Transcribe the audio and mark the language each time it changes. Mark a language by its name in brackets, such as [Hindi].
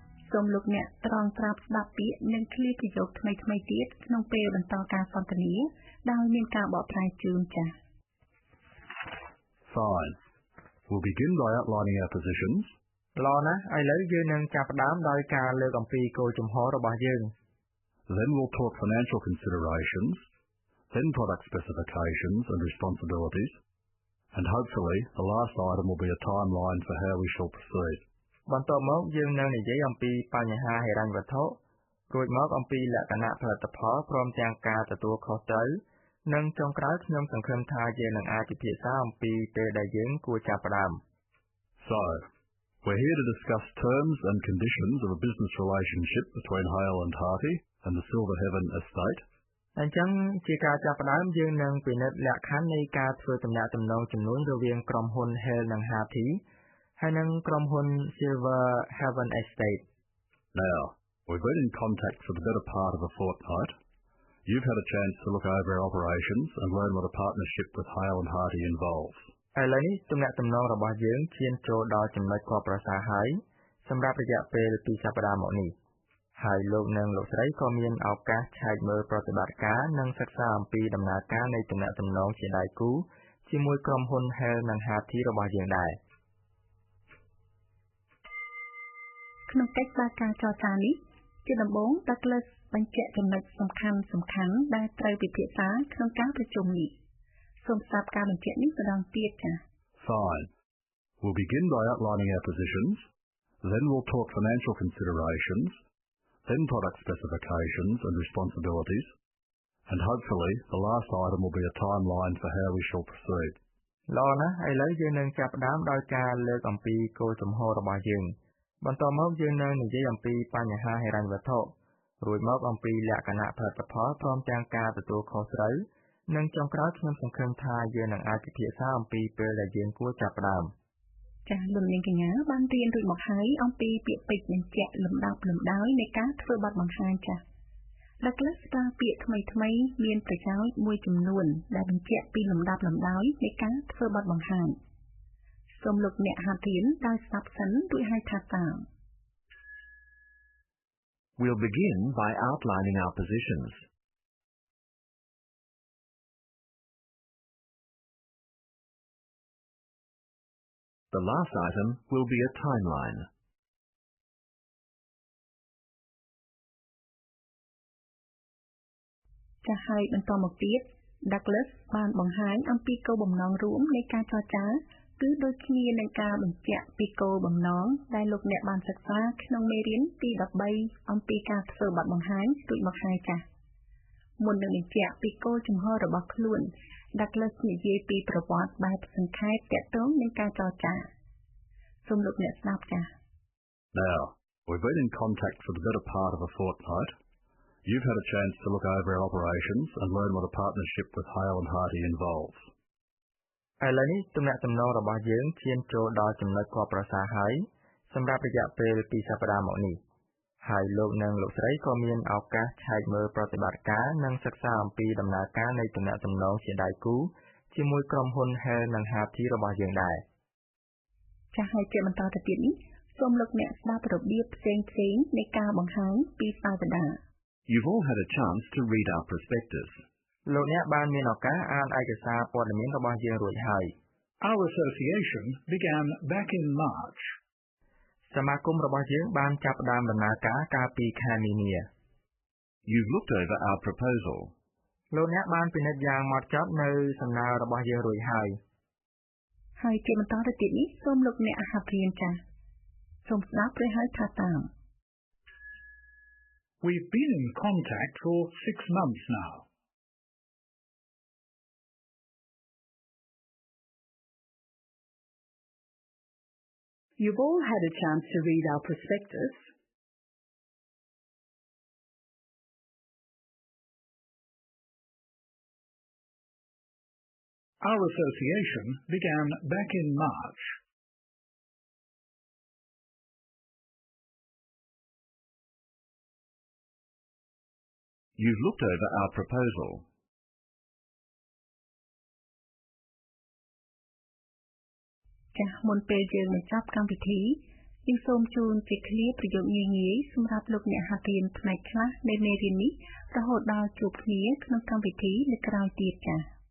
[Khmer] សូមលោកអ្នកត្រង់ត្រាប់ស្ដាប់ពាក្យនិងឃ្លាប្រយោគថ្មីៗទៀតក្នុងពេលបន្តការសន្ទនាដោយមានការបកប្រែជូនចា៎ [English] Fine. We'll begin by outlining our positions. [Khmer] ល្អណាស់ឥឡូវយើងនឹងចាប់ផ្ដើមដោយការលើកអំពីគោលជំហររបស់យើង [English] Then we'll talk financial considerations, then product specifications and responsibilities, and hopefully the last item will be a timeline for how we shall proceed. [Khmer] បន្ទាប់មកយើងនឹងនិយាយអំពីបញ្ហាហិរញ្ញវត្ថុរួចមកអំពីលក្ខណៈផលិតផលព្រមទាំងការទទួលខុសត្រូវនិងចុងក្រោយខ្ញុំសង្ឃឹមថាយើងនឹងអាចពិភាក្សាអំពីពេលដែលយើងគួរចាប់ផ្ដើម [English] So, we're here to discuss terms and conditions of a business relationship between Hale and Harty and the Silver Heaven Estate. [Khmer] អញ្ចឹងជាការចាប់ផ្ដើមយើងនឹងពិនិត្យលក្ខខណ្ឌនៃការធ្វើទំនាក់ទំនងចំនួនរវាងក្រុមហ៊ុន Hale និង Harty ហើយនិងក្រុមហ៊ុន Silver Heaven Estate. [English] Now, we've been in contact for the better part of a fortnight. You've had a chance to look over our operations and learn what a partnership with Hale and Harty involves. [Khmer] ឥឡូវនេះទំនាក់ទំនងរបស់យើងឈានចូលដល់ចំណុចគាប់ប្រសាហើយសម្រាប់រយៈពេល2សប្តាហ៍មកនេះហើយលោកនិងលោកស្រីក៏មានឱកាសឆែកមើលប្រតិបត្តិការនិងសិក្សាអំពីដំណើរការនៃទំនាក់ទំនងជាដៃគូជាមួយក្រុមហ៊ុន Hale និង Harty របស់យើងដែរ ក្នុងកិច្ចការចរចានេះជាដំបូង Douglas បញ្ជាក់ចំណុចសំខាន់ៗដែលត្រូវពិភាក្សាក្នុងការប្រជុំនេះសូមស្ដាប់ការបញ្ជាក់នេះម្ដងទៀតចា៎ [English] Fine. We'll begin by outlining our positions, then we'll talk financial considerations, then product specifications and responsibilities, and hopefully the last item will be a timeline for how we shall proceed. [Khmer] ល្អណាស់ឥឡូវយើងនឹងចាប់ផ្ដើមដោយការលើកអំពីគោលជំហររបស់យើងបន្ទាប់មកយើងនឹងនិយាយអំពីបញ្ហាហិរញ្ញវត្ថុរួចមកអំពីលក្ខណៈផលិតផលព្រមទាំងការទទួលខុសត្រូវនិងចុងក្រោយខ្ញុំសង្ឃឹមថាយើងនឹងអាចពិភាក្សាអំពីពេលដែលយើងគួរចាប់ផ្ដើម ចា៎លោកនាងកញ្ញាបានរៀនរួចមកហើយអំពីពាក្យពេចន៍បញ្ជាក់លំដាប់លំដោយនៃការធ្វើបទបង្ហាញចា៎ Douglas ប្រើពាក្យថ្មីៗមានប្រយោជន៍មួយចំនួនដែលបញ្ជាក់ពីលំដាប់លំដោយនៃការធ្វើបទបង្ហាញសូមលោកអ្នកហាត់រៀនដោយស្ដាប់សិនរួចហើយថាតាម [English] We'll begin by outlining our positions. The last item will be a timeline. [Khmer] ចាស់ហើយបន្តមកទៀត Douglas បានបង្ហាញអំពីគោលបំណងរួមនៃការចរចាគឺដូចគ្នានឹងការបញ្ជាក់ពីគោលបំណងដែលលោកអ្នកបានសិក្សាក្នុងមេរៀនទី13អំពីការធ្វើបទបង្ហាញរួចមកហើយចាស់មុននឹងបញ្ជាក់ពីគោលជំហររបស់ខ្លួន Douglas និយាយពីប្រវត្តិបែបសង្ខេបទាក់ទងនឹងការចរចាសូមលោកអ្នកស្ដាប់ចាស់ [English] Now, we've been in contact for the better part of a fortnight. You've had a chance to look over our operations and learn what a partnership with Hale and Harty involves. [Khmer] ឥឡូវនេះទំនាក់ទំនងរបស់យើងឈានចូលដល់ចំណុចគាប់ប្រសាហើយសម្រាប់រយៈពេល2សប្តាហ៍មកនេះហើយលោកនិងលោកស្រីក៏មានឱកាសឆែកមើលប្រតិបត្តិការនិងសិក្សាអំពីដំណើរការនៃទំនាក់ទំនងជាដៃគូ ជាមួយក្រុមហ៊ុន Hell និង Happy របស់យើងដែរ ចាស់ហើយជាបន្តទៅទៀតនេះសូមលោកអ្នកស្ដាប់របៀបផ្សេងៗនៃការបង្ហាញពីសាវតា [English] You've all had a chance to read our prospectus. [Khmer] លោកអ្នកបានមានឱកាសអានឯកសារព័ត៌មានរបស់យើងរួចហើយ [English] Our association began back in March. [Khmer] សមាគមរបស់យើងបានចាប់ផ្ដើមដំណើរការកាលពីខែមីនា [English] You've looked over our proposal. [Khmer] លោកអ្នកបានពិនិត្យយ៉ាងហ្មត់ចត់នៅសំណើរបស់យើងរួចហើយ ហើយជាបន្តទៅទៀតនេះសូមលោកអ្នកអាហាព្រៀនចាស់សូមស្ដាប់ព្រះហៅថាតាម [English] We've been in contact for 6 months now. You've all had a chance to read our prospectus. Our association began back in March. You've looked over our proposal. [Khmer] ចាស់មុនពេលយើងបញ្ចប់កម្មវិធីយើងសូមជូនជាឃ្លាប្រយោគងាយៗសម្រាប់លោកអ្នកហាត់រៀនផ្នែកខ្លះនៃមេរៀននេះរហូតដល់ជួបគ្នាក្នុងកម្មវិធីនៅក្រោយទៀតចាស់